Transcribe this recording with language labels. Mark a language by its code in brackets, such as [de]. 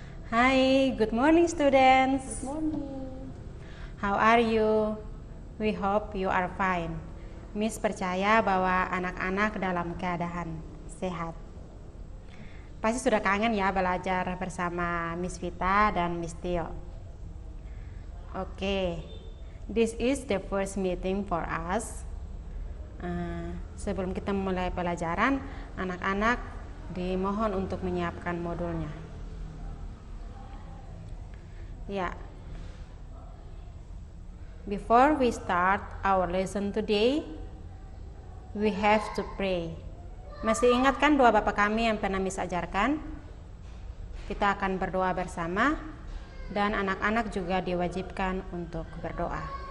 [en] Hi, good morning students. Good morning. How are you? We hope you are fine. [id] Miss percaya bahwa anak-anak dalam keadaan sehat. Pasti sudah kangen ya belajar bersama Miss Vita dan Miss Tio. [en] Oke, this is the first meeting for us. [id] Sebelum kita mulai pelajaran, anak-anak dimohon untuk menyiapkan modulnya. Ya. [en] Before we start our lesson today, we have to pray. [id] Masih ingat kan doa Bapak kami yang pernah Miss ajarkan? Kita akan berdoa bersama dan anak-anak juga diwajibkan untuk berdoa.